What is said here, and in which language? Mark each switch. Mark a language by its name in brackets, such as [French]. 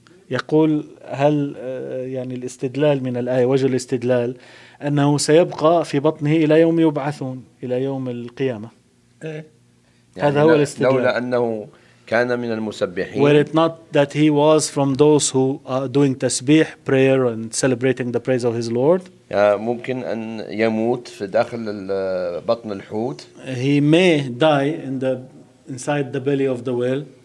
[Arabic] يقول هل يعني الاستدلال من الآية، وجه الاستدلال أنه سيبقى في بطنه إلى يوم يبعثون، إلى يوم القيامة. يعني هذا هو الاستدلال. لولا أنه كان من المسبحين. [English] Were it not that he was from those who are doing tasbih, prayer and celebrating the praise of his Lord. [Arabic] ممكن أن يموت في داخل بطن الحوت. [English] He may die in the inside the belly of the whale.